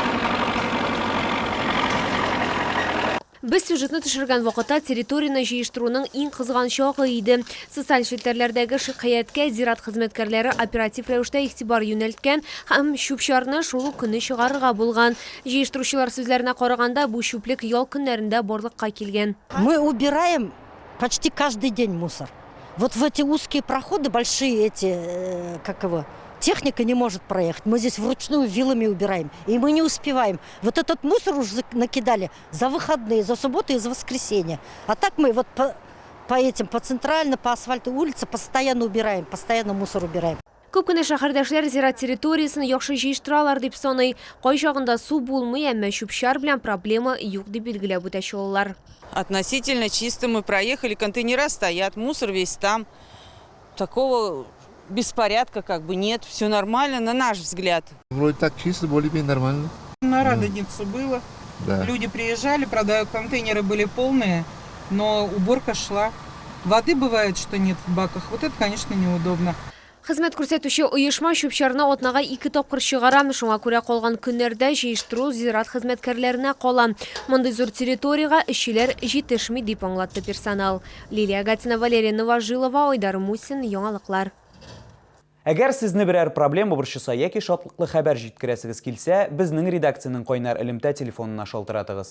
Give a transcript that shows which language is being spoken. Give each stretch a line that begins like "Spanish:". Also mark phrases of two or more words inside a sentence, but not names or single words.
Tatar: Без сюжетны төшергән вакытта территорияны җыештыруның иң кызган чагы иде. Социаль челтәрләрдәге шикаяткә зират хезмәткәрләре оператив рәвештә игътибар юнәлткән һәм чүп-чарны шул көне чыгарырга булган. Җыештыручылар сүзләренә караганда, бу чүплек ял көннәрендә барлыкка килгән.
Russian: Мы убираем почти каждый день мусор. Вот в эти узкие проходы, большие техника не может проехать. Мы здесь вручную вилами убираем. И мы не успеваем. Вот этот мусор уже накидали за выходные, за субботу и за воскресенье. А так мы вот по центрально, по асфальту улице постоянно убираем, постоянно мусор убираем.
Tatar: Күп кенә шәһәрдәшләр зират территориясын яхшы җыештыралар дип саный. Кай чагында су булмый, әмма чүп-чар белән проблема юк дип билгеләп үтәче алалар.
Russian: Относительно чисто мы проехали, контейнера стоят, мусор весь там. Такого беспорядка как бы нет, все нормально, на наш взгляд. Вроде так чисто, более-менее нормально. На Радоницу было. Да. Люди приезжали, правда, контейнеры были полные, но уборка шла. Воды бывает, что нет в баках. Вот это, конечно, неудобно.
Tatar: Хезмәт күрсәтүче оешма чүп-чарны атнага 2 тапкыр чыгара, шуңа күрә калган көннәрдә җыештыру зират хезмәткәрләренә кала. Мондый зур территорияга эшчеләр җитешми дип аңлатты персонал. Лилия Гатина, Валерия Новожилова, Айдар Мусин, яңалыклар. Әгәр сезне берәр проблема борчыса яки шатлыклы хәбәр җиткерәсегез килсә, безнең редакциянең кайнар элемтә телефонына шалтыратыгыз.